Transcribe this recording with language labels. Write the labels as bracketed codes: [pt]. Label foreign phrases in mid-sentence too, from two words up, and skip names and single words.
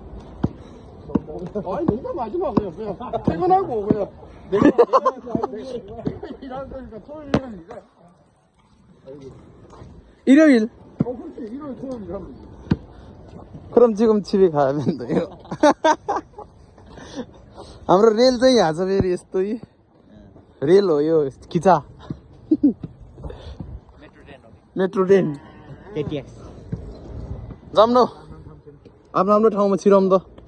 [ko] 아니 농담 하지 마 그냥 퇴근하고 그냥 내가 일하는 거니까 토요일 일요일 이제. 일요일. 그렇지 일요일 토요일 일하면 되지. 그럼 지금 집에 가면 돼요. [ne] हाम्रो रेल चाहिँ यहाँ छ फेरि यस्तै रेल हो यो खिचा [en] metro train [ne] केटीएक्स जाऊँ न आफ्नो आफ्नो ठाउँमा छिराउँ त।